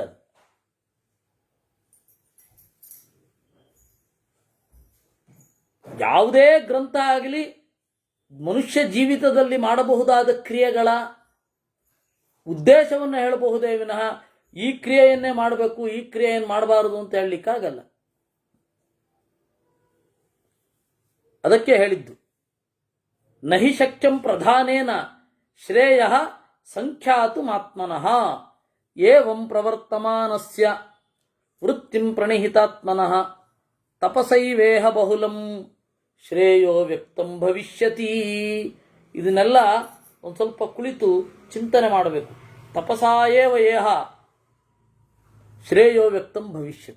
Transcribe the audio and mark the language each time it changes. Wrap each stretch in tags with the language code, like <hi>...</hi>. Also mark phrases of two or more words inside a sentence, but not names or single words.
<kn>ಅದು ಯಾವುದೇ ಗ್ರಂಥ ಆಗಲಿ ಮನುಷ್ಯ ಜೀವಿತದಲ್ಲಿ ಮಾಡಬಹುದಾದ ಕ್ರಿಯೆಗಳ ಉದ್ದೇಶವನ್ನು ಹೇಳಬಹುದೇ ವಿನಃ ಈ ಕ್ರಿಯೆಯನ್ನೇ ಮಾಡಬೇಕು ಈ ಕ್ರಿಯೆಯನ್ನು ಮಾಡಬಾರದು ಅಂತ ಹೇಳಲಿಕ್ಕಾಗಲ್ಲ. ಅದಕ್ಕೆ ಹೇಳಿದ್ದು</kn> <sa>ನಹಿ ಶಕ್ಯಂ ಪ್ರಧಾನೇನ ಶ್ರೇಯ ಸಂಖ್ಯಾತು ಮಾತ್ಮನಃ ಏವಂ ಪ್ರವರ್ತಮಾನಸ್ಯ ವೃತ್ತಿಂ ಪ್ರಣಿಹಿತಾತ್ಮನಃ ತಪಸೈವೇಹ ಬಹುಲಂ ಶ್ರೇಯೋ ವ್ಯಕ್ತಂ ಭವಿಷ್ಯತಿ.</sa> <kn>ಇದನ್ನೆಲ್ಲ ಒಂದು ಸ್ವಲ್ಪ ಕುಳಿತು ಚಿಂತನೆ ಮಾಡಬೇಕು.</kn> <sa>ತಪಸಾಯೇವ ಏಹ ಶ್ರೇಯೋ ವ್ಯಕ್ತಂ ಭವಿಷ್ಯತಿ.</sa>